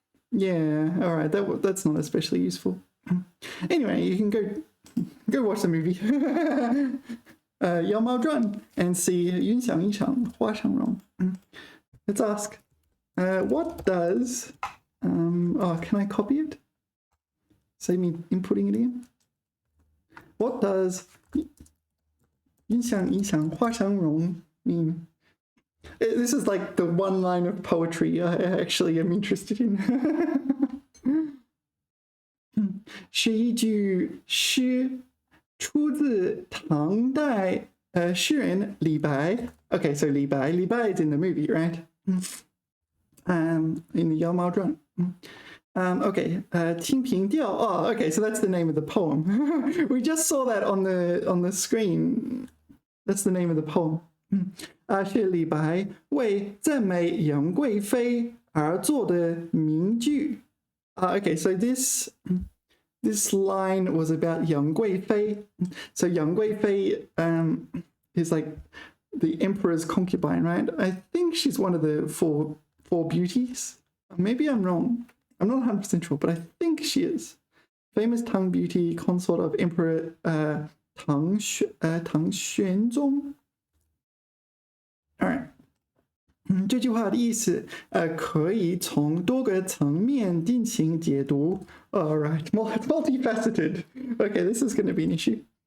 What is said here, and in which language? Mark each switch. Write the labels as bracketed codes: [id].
[en] Yeah, all right, that's not especially useful. Anyway, you can go watch the movie. 妖猫传 and see [zh] 云想衣裳花香容. [en] Let's ask. What does, can I copy it? Save me inputting it in. What does [zh] 云想衣裳花香容 [en] mean? This is like the one line of poetry I actually am interested in. [zh] 是一句诗，出自唐代诗人李白. [en] Okay, so Li Bai is in the movie, right? In the 妖猫传. Okay, 清平调.Oh, okay, so that's the name of the poem. We just saw that on the screen. That's the name of the poem. [zh] 是李白为赞美杨贵妃而作的名句. [en] Okay, so this line was about Yang Guifei. So Yang Guifei is like the emperor's concubine, right? I think she's one of the four beauties. Maybe I'm wrong. I'm not 100% sure, but I think she is. Famous Tang beauty, consort of Emperor Tang Xuanzong. All right. [zh] 这句话的意思，可以从多个层面进行解读。 [en] All right, it's multifaceted. Okay, this is going to be an issue.